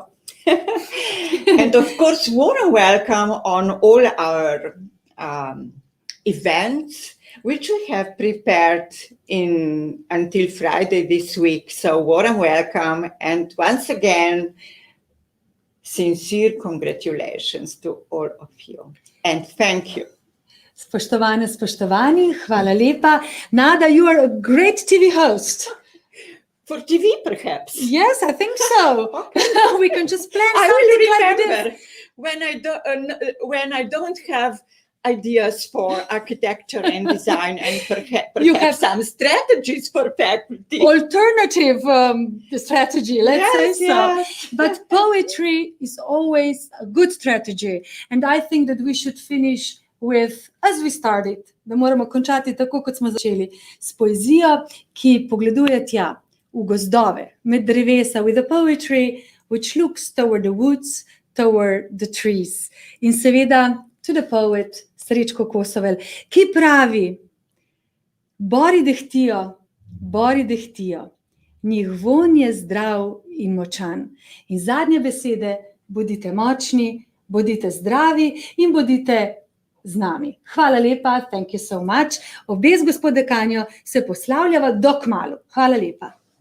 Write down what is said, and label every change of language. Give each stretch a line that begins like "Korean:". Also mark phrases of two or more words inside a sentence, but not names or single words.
English: And of course, warm welcome on all our events, which we have prepared until Friday this week. So warm welcome, and once again, sincere congratulations to all of you. And thank you.
Slovenian: Spoštovane, spoštovani, hvala lepa.
English: Nada, you are a great TV host. For TV, perhaps. Yes, I think so. Okay. We can just plan I something will like remember this. when I don't have ideas for architecture and design, and perhaps You have some strategies for faculty. Alternative strategy, let's say so. Yes. But poetry is always a good strategy. And I think that we should finish with, as we started,
Slovenian: da moramo končati tako, kot smo začeli, s poezijo, ki pogleduje tja, v gozdove, med drevesa,
English: with a poetry which looks toward the woods, toward the trees.
Slovenian: In seveda,
English: to the poet,
Slovenian: Srečko Kosovel, ki pravi, bori dehtijo, njih von je zdrav in močan. In zadnje besede, bodite močni, bodite zdravi in bodite z nami. Hvala lepa,
English: thank you so much.
Slovenian: Obe z gospod dekanjo se poslavljava do kmalu. Hvala lepa.